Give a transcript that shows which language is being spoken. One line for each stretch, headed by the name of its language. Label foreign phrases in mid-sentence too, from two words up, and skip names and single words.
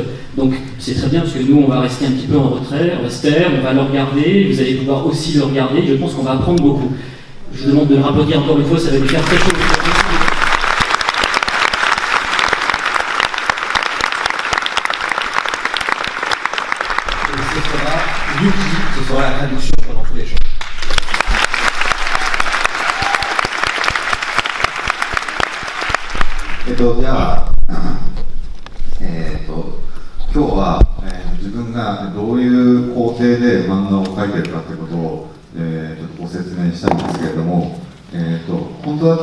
French: Donc c'est très bien parce que nous on va rester un petit peu en retrait, on va se taire, on va le regarder, vous allez pouvoir aussi le regarder, je pense qu'on va apprendre beaucoup. Je vous demande de le applaudir encore une fois, ça va nous faire très chaud. Et ce sera la traduction pendant tous les chants.
Japanese: じゃあ、今日は、自分がどういう工程で漫画を描いているかということを、ちょっとご説明したいんですけれども、本当だ